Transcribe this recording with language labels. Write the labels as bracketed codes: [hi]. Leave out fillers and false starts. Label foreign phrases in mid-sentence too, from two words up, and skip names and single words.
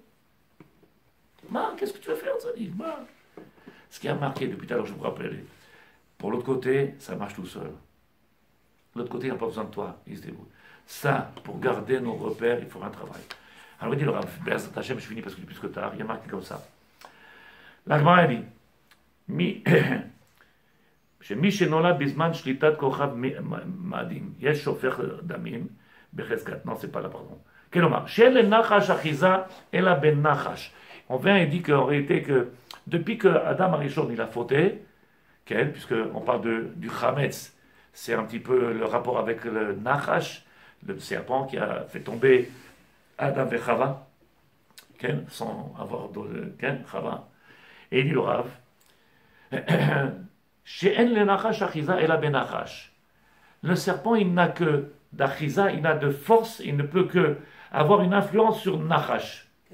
[fr] Qu'est-ce que tu veux faire, ça dit? Ce qui a marqué depuis tout à l'heure, je vous rappelle, pour l'autre côté, ça marche tout seul. L'autre côté, il n'a pas besoin de toi, il se débrouille. Ça, pour garder nos repères, il faut un travail. Alors il dit, le Rav, je finis parce que plus que tard, il y a marqué comme ça. La Gemara dit, [he] שמי שנולד בזמן שליטת כוכב מאדים, יש שופך דמים בחזקת, [fr] non c'est pas là pardon, [he] כלומר, שאין לנחש אחיזה אלא בנחש. [fr] On vient et dit qu'en réalité que depuis que Adam Arishon il a fauté, puisqu'on parle du Chametz, c'est un petit peu le rapport avec le Nachash, le serpent qui a fait tomber Adam et Chava, sans avoir de Chava, et il dit le Rav, le serpent, il n'a que d'Achiza, il n'a de force, il ne peut que avoir une influence sur Nachash.